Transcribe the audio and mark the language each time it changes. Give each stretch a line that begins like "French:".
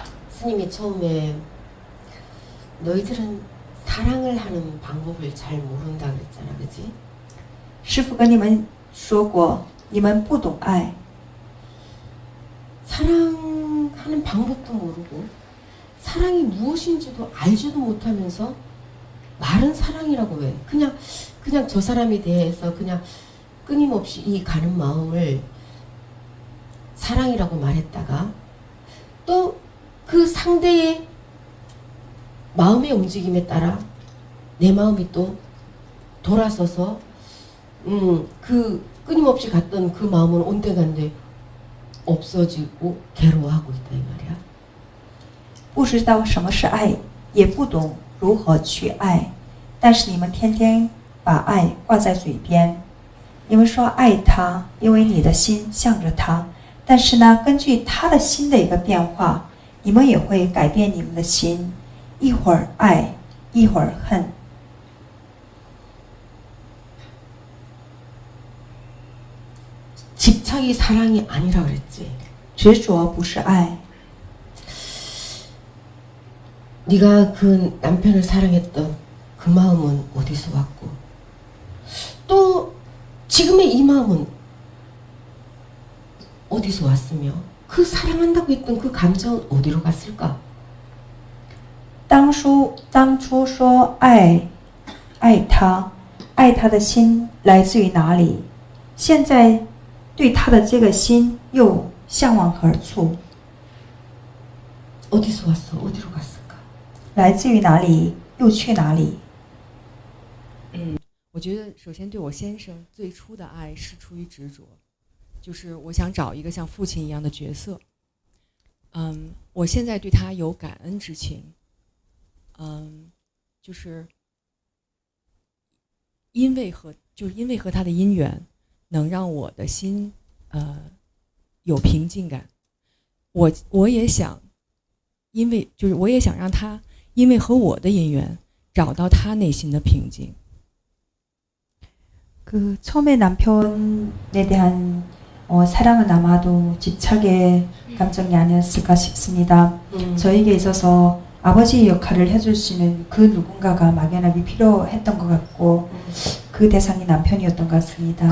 Korean: 스님이 처음에 너희들은 사랑을 하는 방법을 잘 모른다 그랬잖아, 그지?
Chinese: 师父跟你们说过，你们不懂爱，
Korean: 사랑하는 방법도 모르고 사랑이 무엇인지도 알지도 못하면서 말은 사랑이라고 해. 그냥 저 사람에 대해서 그냥 끊임없이 이 가는 마음을 사랑이라고 말했다가 또 그 상대의 마음의 움직임에 따라 내 마음이 또 돌아서서 그 끊임없이 갔던 그 마음은 온데간데 없어지고 괴로워하고 있다 이 말이야.
Chinese: 不知道什么是爱，也不懂如何去爱，但是你们天天把爱挂在嘴边，你们说爱他，因为你的心向着他，但是呢，根据他的心的一个变化，你们也会改变你们的心，一会儿爱，一会儿恨。
Korean: 집착이 사랑이 아니라 그랬지.
Chinese: 执着不是爱。
Korean: 네가 그 남편을 사랑했던 그 마음은 어디서 왔고 또 지금의 이 마음은 어디서 왔으며 그 사랑한다고 했던 그 감정은 어디로 갔을까?
Chinese: 当初说爱他，爱他的心来自于哪里？现在对他的这个心又向往何处？
Korean: 어디서 왔어? 어디로 갔을까?
Chinese: 来自于哪里？又去哪里？我觉得首先对我先生最初的爱是出于执着，就是我想找一个像父亲一样的角色。我现在对他有感恩之情，就是因为和他的姻缘，能让我的心有平静感。我也想，我也想让他因为和我的姻缘找到他内心的平静。
Korean: 그 처음에 남편에 대한 사랑은 아마도 집착의 감정이 아니었을까 싶습니다. 저에게 있어서 아버지의 역할을 해줄 수 있는 그 누군가가 막연하게 필요했던 것 같고 그 대상이 남편이었던 것 같습니다.